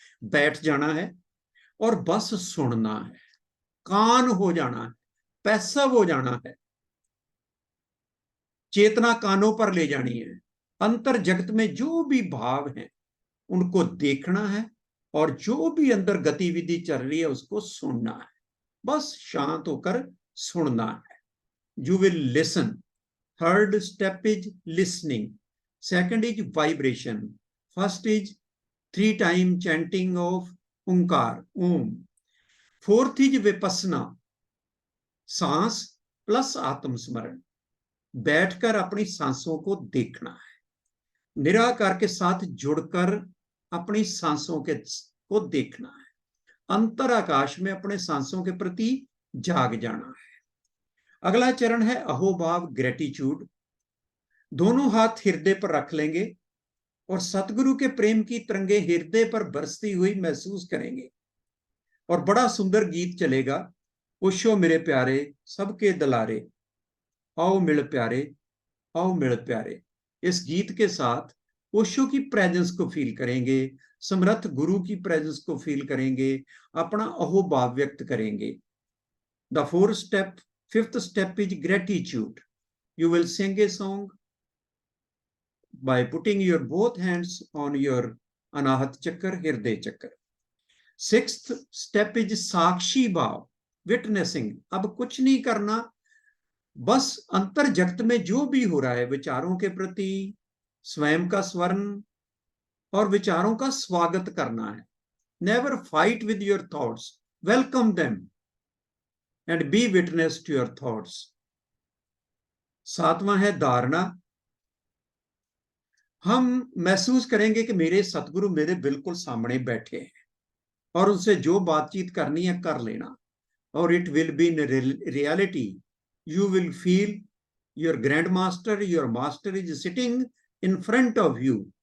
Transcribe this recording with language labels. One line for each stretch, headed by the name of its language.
Hindi: बैठ जाना है और बस सुनना है, कान हो जाना है, पैसिव हो जाना है, चेतना कानों पर ले जानी है। अंतर जगत में जो भी भाव हैं उनको देखना है, और जो भी अंदर गतिविधि चल रही है उसको सुनना है, बस शांत होकर सुनना है।
English: You will listen. Third step is listening. Second is vibration. First is 3-time chanting of Onkar, Om. Fourth is Vipassana,
Hindi: सांस प्लस आत्मस्मरण। बैठकर अपनी सांसों को देखना है, निराकार के साथ जुड़कर अपनी सांसों को देखना है, अंतर आकाश में अपने सांसों के प्रति जाग जाना है। अगला चरण है अहोभाव, ग्रेटिट्यूड। दोनों हाथ हृदय पर रख लेंगे और सतगुरु के प्रेम की तरंगे हृदय पर बरसती हुई महसूस करेंगे, और बड़ा सुंदर गीत चलेगा, ओशो मेरे प्यारे सबके दलारे, आओ मिल प्यारे, आओ मिल प्यारे। इस गीत के साथ ओशो की प्रेजेंस को फील करेंगे, समर्थ गुरु की प्रेजेंस को फील करेंगे, अपना अहोभाव व्यक्त करेंगे।
English: The fifth step is gratitude. You will sing a song by putting your both hands on your anahat chakra, hirday chakra. Sixth step is sakshi bhav, witnessing.
Hindi: अब कुछ नहीं करना, बस अंतर जगत में जो भी हो रहा है, विचारों के प्रति स्वयं का स्वर्ण और विचारों का स्वागत करना है।
English: Never fight with your thoughts, welcome them and be witness to your thoughts.
Hindi: सातवां है धारणा। हम महसूस करेंगे कि मेरे सतगुरु मेरे बिल्कुल सामने बैठे हैं, और उनसे जो बातचीत करनी है कर लेना, और
English: It will be in reality. You will feel your grand master, your master is sitting in front of you.